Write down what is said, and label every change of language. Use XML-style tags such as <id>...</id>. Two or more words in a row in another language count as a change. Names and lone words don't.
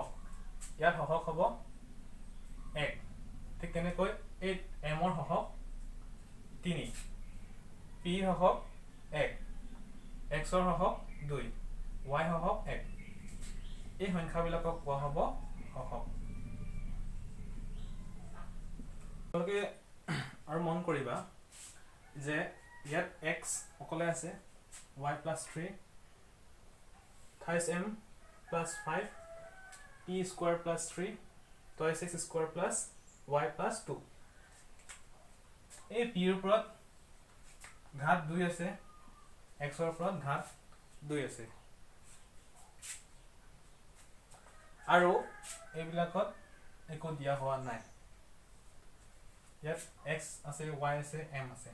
<as>ইয়াত সহগ হ'ব 1। ঠিক তেনেকৈ এই m ৰ সহগ 3, p সহগ 1, x ৰ সহগ 2, y সহগ 1। এই সংখ্যাবিলাকক কোৱা হ'ব সহগ। তোমালোকে আৰু মন কৰিবা যে ইয়াত x অকলে আছে, y + 3, 28m + 5, p² + 3, 2x² + y + 2। এই p ৰ ওপৰত ঘাত 2 আছে, x ৰ ওপৰত ঘাত 2 আছে, আৰু এইবিলাকত একো দিয়া হোৱা নাই। ইয়াত x আছে, y আছে, m আছে।</as>